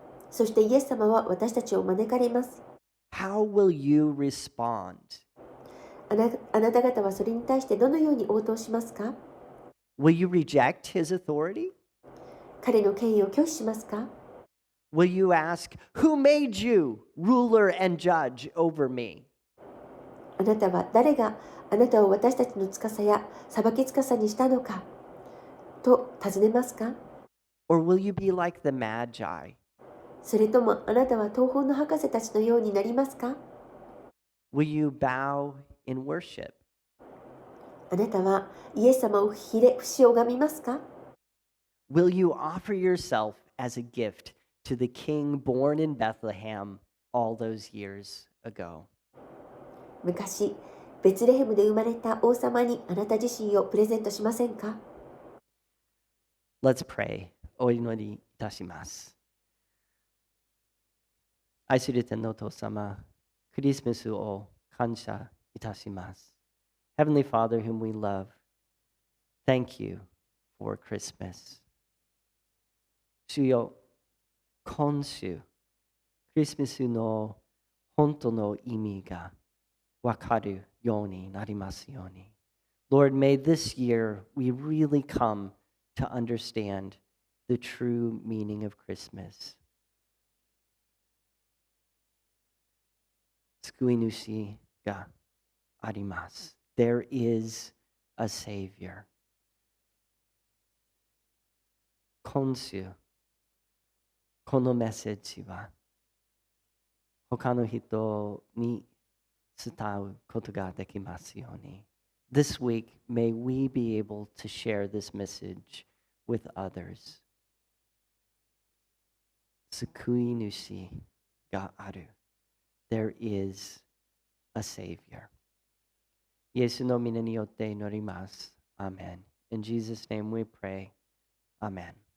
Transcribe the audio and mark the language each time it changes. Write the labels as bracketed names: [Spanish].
[Japanese] そしてイエス様は私たちを招かれます。 [English] How will you respond? [Japanese] あなた方はそれに対してどのように応答しますか？ [English] Will you reject his authority? [Japanese] 彼の権威を拒否しますか？ [English] Will you ask, Who made you ruler and judge over me? [Japanese] あなたは誰があなたを私たちの司や裁き司にしたのかと尋ねますか？ [English] Or will you be like the magi? [Japanese] それともあなたは東方の博士たちのようになりますか？ [English] Will you bow in worship? [Japanese] あなたはイエス様を不死拝みますか？ [English] Will you offer yourself as a gift to the King born in Bethlehem all those years ago? [Japanese] 昔、ベツレヘムで生まれた王様にあなた自身をプレゼントしませんか？ [English] Let's pray. [Japanese] お祈りいたします。愛する天のお父様、クリスマスを感謝いたします。 [English] Heavenly Father, whom we love, thank you for Christmas. [Japanese] 主よ、今週、クリスマスの本当の意味がわかるようになりますように。 [English] Lord, may this year we really come to understand the true meaning of Christmas. [Japanese] 救い主があります。 [English] There is a Savior. [Japanese] 今週、このメッセージは他の人に伝うことができますように。 [English] This week, may we be able to share this message with others. [Japanese] 救い主がある。 [English] There is a Savior. [Japanese] イエスの皆によって祈ります。 [English] Amen. In Jesus' name we pray. Amen.